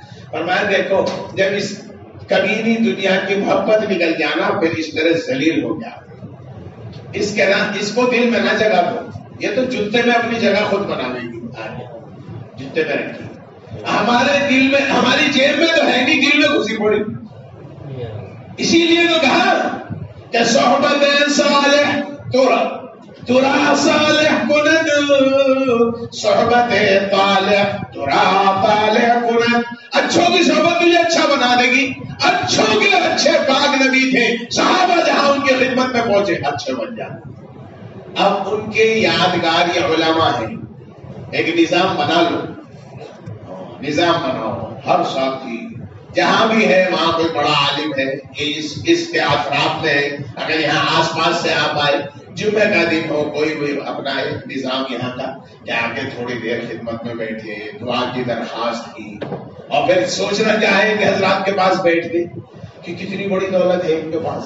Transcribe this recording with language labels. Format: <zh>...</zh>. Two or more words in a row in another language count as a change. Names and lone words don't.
<ur>فرمایا دیکھو جب اس کبھی دنیا کی محبت نکل جانا پھر اس طرح ذلیل ہو گیا، اس کو دل میں نہ جگہ دو، یہ تو جوتے میں اپنی جگہ خود بناوے گی، جوتے میں رکھی، ہمارے دل میں، ہماری جیب میں تو ہے نہیں، دل میں گھسی پڑی۔</ur> <fa>اسی لیے تو کہا کہ صحبت صالح ترا صالح کند، صحبت طالح ترا طالح کند،</fa> <ur>اچھوں کی صحبت تجھے اچھا بنا دے گی۔ اچھوں کے اچھے پاک نبی تھے، صحابہ جہاں ان کی خدمت میں پہنچے اچھے بن جاتے۔ اب ان کے یادگار یہ علماء ہیں، ایک نظام بنا لو، نظام بناؤ، ہر ساتھی جہاں بھی ہے وہاں کوئی بڑا عالم ہے، اس کے اطراف میں ہے، اگر یہاں آس پاس سے آپ آئے، جمعہ کا دن ہو، کوئی اپنا ایک نظام یہاں کا کہ آگے تھوڑی دیر خدمت میں بیٹھے، دعا کی درخواست کی، اور پھر سوچنا چاہے کہ حضرات کے پاس بیٹھ کے کہ کتنی بڑی دولت ہے ان کے پاس۔</ur>